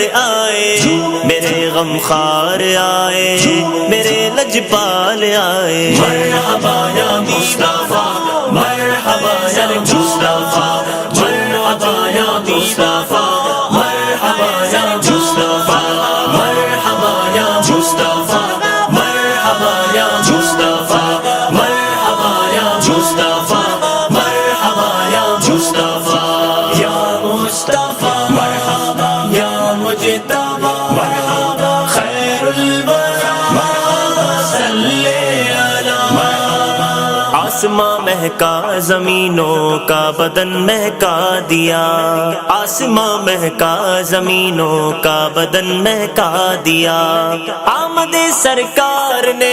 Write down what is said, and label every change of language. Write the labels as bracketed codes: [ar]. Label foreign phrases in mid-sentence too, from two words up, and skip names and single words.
[ur] آئے میرے غمخوار آئے میرے لجپال آئے [ar] مرحبا یا مصطفیٰ مرحبا یا مصطفیٰ مرحبا یا مصطفیٰ مرحبا یا مصطفیٰ مرحبا یا مصطفیٰ مرحبا یا مصطفیٰ مرحبا یا مصطفیٰ مرحبا یا مصطفیٰ یا مصطفیٰ مرحبا یا مجتبی مرحبا خیر الورى مرحبا صلی علی [ur] آسماں مہکا زمینوں کا بدن مہکا دیا آسماں مہکا زمینوں کا بدن مہکا دیا آمد سرکار